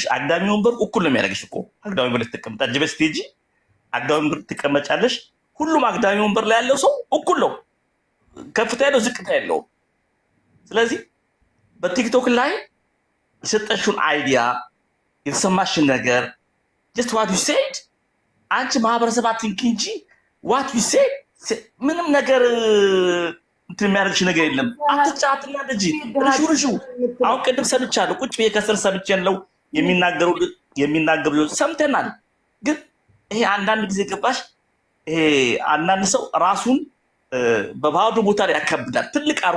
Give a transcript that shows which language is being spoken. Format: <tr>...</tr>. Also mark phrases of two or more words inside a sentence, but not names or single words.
<am>አግዳሚ ወንበር እኩል ነው የሚያደርግሽ እኮ። አግዳሚ ወንበር ትቀመጣለሽ፣ ጅበስ ስትሄጂ አግዳሚ ወንበር ትቀመጫለሽ። ሁሉም አግዳሚ ወንበር ላይ ያለው ሰው እኩል ነው፣ ከፍታ ያለው ዝቅታ ያለው። ስለዚህ በቲክቶክ ላይ የሰጠሽውን አይዲያ የተሰማሽን ነገር</am> <en>just what you said</en> <am>አንቺ ማህበረሰብ አትንኪ እንጂ</am> <en>what you said</en> <am>ምንም ነገር እንትን የሚያደርግሽ ነገር የለም። አትጫትና ልጅ ርሹ አሁን ቅድም ሰምቻለሁ። ቁጭ ብዬ ከስር ሰምቻለሁ። የሚናገሩ ሰምተናል። ግን ይሄ አንዳንድ ጊዜ ገባሽ፣ ይሄ አንዳንድ ሰው ራሱን በባዶ ቦታ ላይ ያከብዳል። ትልቅ አርጎ</am>